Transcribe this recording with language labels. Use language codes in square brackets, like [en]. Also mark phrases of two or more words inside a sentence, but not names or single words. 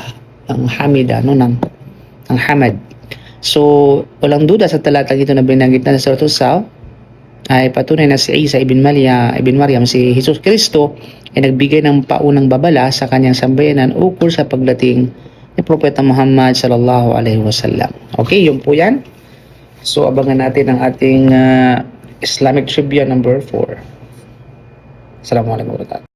[tl] Ng Hamida, no? Ng Hamad. So, walang duda sa talatang ito na binanggit na sa Suratul Saf, ay patunay na si Isa ibn Maryam, si Jesus Kristo, ay nagbigay ng paunang babala sa kanyang sambayanan ukol sa pagdating ni Propeta Muhammad [ar] صلى الله عليه وسلم. [tl] Okay, yun po yan. So, abangan natin ang ating Islamic Trivia number 4. [ar] السلام عليكم ورحمة الله وبركاته.